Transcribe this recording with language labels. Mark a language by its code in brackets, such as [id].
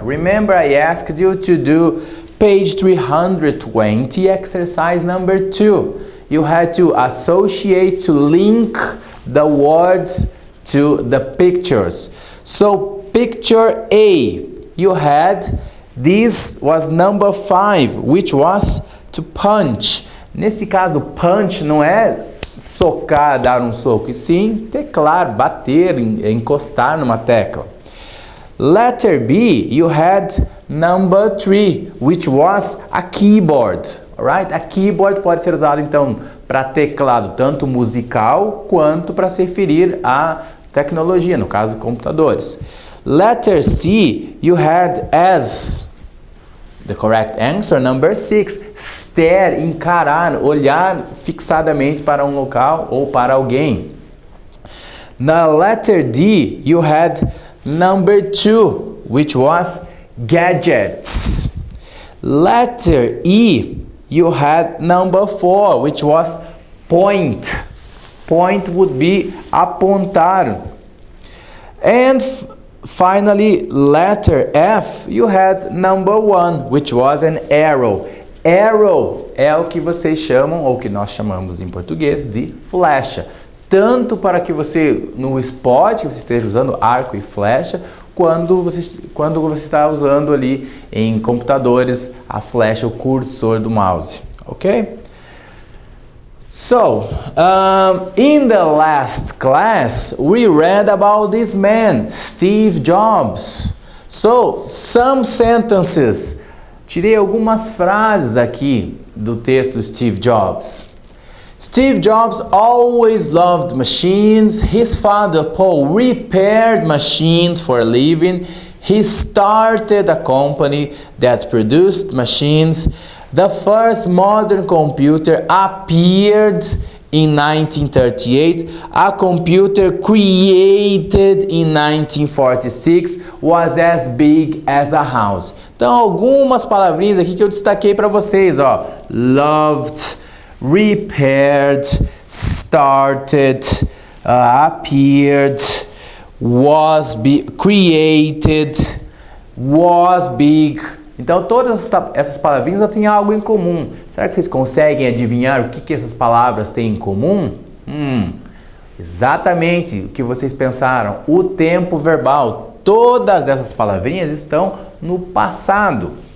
[en] Remember, I asked you to do page 320, exercise number 2. You had to associate, to link the words to the pictures. So picture A, you had, this was number 5, which was to punch. [pt] Nesse caso, punch não é socar, dar um soco, e sim teclar, bater, encostar numa tecla. [en] Letter B, you had number 3, which was a keyboard. Alright? A keyboard [pt] pode ser usado então para teclado tanto musical quanto para se referir à tecnologia, no caso computadores. [en] Letter C, you had as the correct answer, number 6, stare, [pt] encarar, olhar fixadamente para um local ou para alguém. Na [en] letter D, you had number 2, which was gadgets. Letter E, you had number 4, which was point. Point would be apontar. And finally, letter F, you had number 1, which was an arrow. [pt] Arrow é o que vocês chamam, ou que nós chamamos em português, de flecha. Tanto para que você, no esporte, você esteja usando arco e flecha, quando você está usando ali em computadores a flecha, o cursor do mouse, ok? [en] So, in the last class, we read about this man, Steve Jobs. So, some sentences. [pt] Tirei algumas frases aqui do texto Steve Jobs. [en] Steve Jobs always loved machines. His father, Paul, repaired machines for a living. He started a company that produced machines. The first modern computer appeared in 1938. A computer created in 1946 was as big as a house. [pt] Então, algumas palavrinhas aqui que eu destaquei para vocês, ó. [en] Loved, repaired, started, appeared, was created, was big. [pt] Então todas essas palavrinhas têm algo em comum. Será que vocês conseguem adivinhar o que essas palavras têm em comum? Exatamente o que vocês pensaram. O tempo verbal. Todas essas palavrinhas estão no passado.